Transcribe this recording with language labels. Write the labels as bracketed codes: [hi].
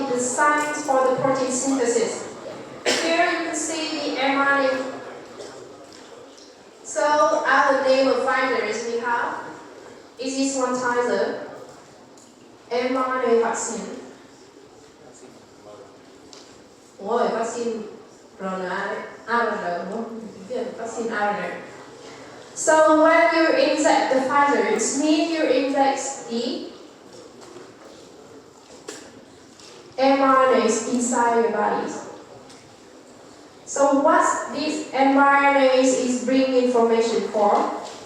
[en] It is science for the protein synthesis. Here you can see the mRNA. So other name of Pfizer we have is this one Pfizer mRNA vaccine. [vi] Ôi, [en] vaccine RNA, RNA, [vi] đúng không? [en] Vaccine RNA. So when you inject the Pfizer, it means you inject the mRNAs inside your bodies. So what these mRNAs is bringing information for?